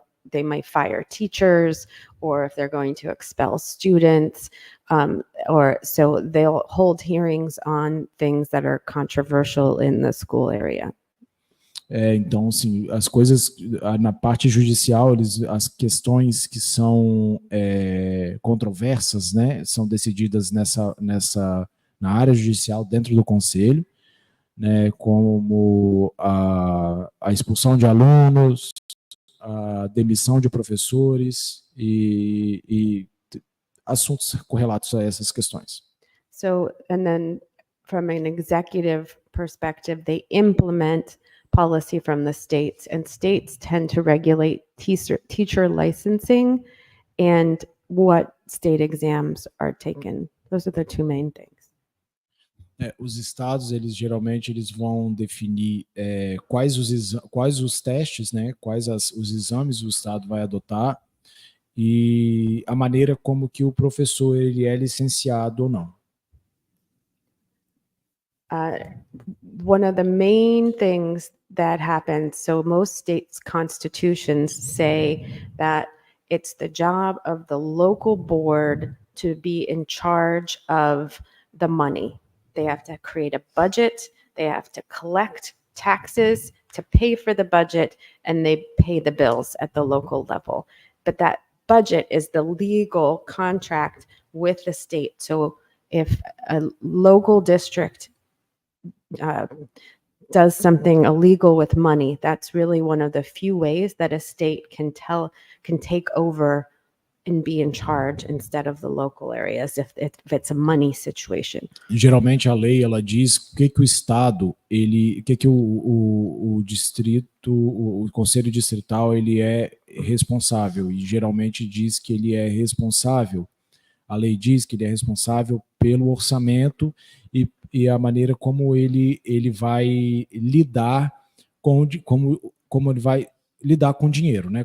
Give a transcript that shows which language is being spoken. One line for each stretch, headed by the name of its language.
English: They might fire teachers, or if they're going to expel students, or so they'll hold hearings on things that are controversial in the school area.
Portuguese: Então, assim, as coisas na parte judicial, as questões que são controversas, né, são decididas na área judicial dentro do conselho, né, como a expulsão de alunos, a demissão de professores e assuntos correlatos a essas questões.
English: So, and then from an executive perspective, they implement policy from the states, and states tend to regulate teacher licensing and what state exams are taken. Those are the two main things.
Portuguese: Os estados, eles vão definir quais os testes, né, os exames o estado vai adotar e a maneira como que o professor ele é licenciado ou não.
English: One of the main things that happens, so most states' constitutions say that it's the job of the local board to be in charge of the money. They have to create a budget, they have to collect taxes to pay for the budget, and they pay the bills at the local level. But that budget is the legal contract with the state. So if a local district does something illegal with money, that's really one of the few ways that a state can take over and be in charge instead of the local areas if it's a money situation.
Portuguese: Geralmente a lei ela diz que o estado que o distrito, o conselho distrital ele é responsável e geralmente diz que ele é responsável. A lei diz que ele é responsável pelo orçamento e a maneira como ele vai lidar como ele vai lidar com o dinheiro, né?